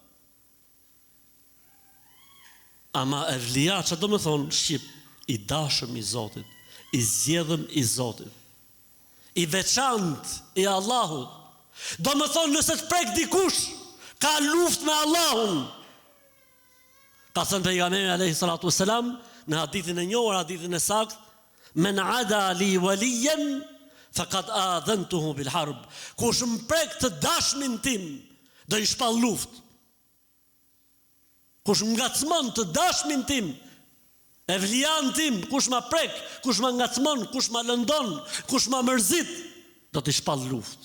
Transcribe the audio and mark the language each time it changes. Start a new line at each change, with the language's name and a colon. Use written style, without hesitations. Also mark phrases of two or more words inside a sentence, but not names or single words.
Albanian: Ama evlija, që do me thonë shqip, i dashëm i Zotit, i zgjedhëm i Zotit, i veçantë i Allahut. Do me thonë nëse të prek dikush, ka luft me Allahun. Ka thënë pejgamberi
Arabic: عليه الصلاة والسلام
Albanian: në hadithin e njohur, hadithin e saktë,
Arabic: من عادى لي وليا فقد آذنته بالحرب.
Albanian: Kush më prek të dashmin tim, do i shpall luftë. Kush më ngacmon të dashmin tim, evlian tim, kush ma prek, kush ma ngacmon, kush ma lëndon, kush ma mërzit, do t'i shpall luftë.